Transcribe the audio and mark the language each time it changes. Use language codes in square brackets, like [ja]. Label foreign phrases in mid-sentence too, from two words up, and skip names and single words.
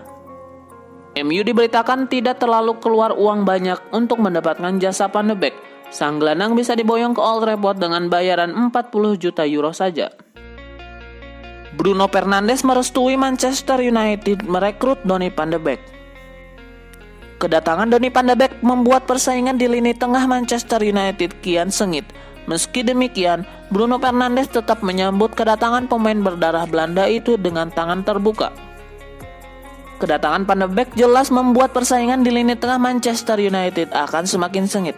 [id] MU diberitakan tidak terlalu keluar uang banyak untuk mendapatkan jasa Van de Beek. Sang gelandang bisa diboyong ke Old Trafford dengan bayaran 40 juta euro saja. Bruno Fernandes merestui Manchester United merekrut Donny van de Beek. Kedatangan Donny van de Beek membuat persaingan di lini tengah Manchester United kian sengit. Meski demikian, Bruno Fernandes tetap menyambut kedatangan pemain berdarah Belanda itu dengan tangan terbuka. Kedatangan Van de Beek jelas membuat persaingan di lini tengah Manchester United akan semakin sengit.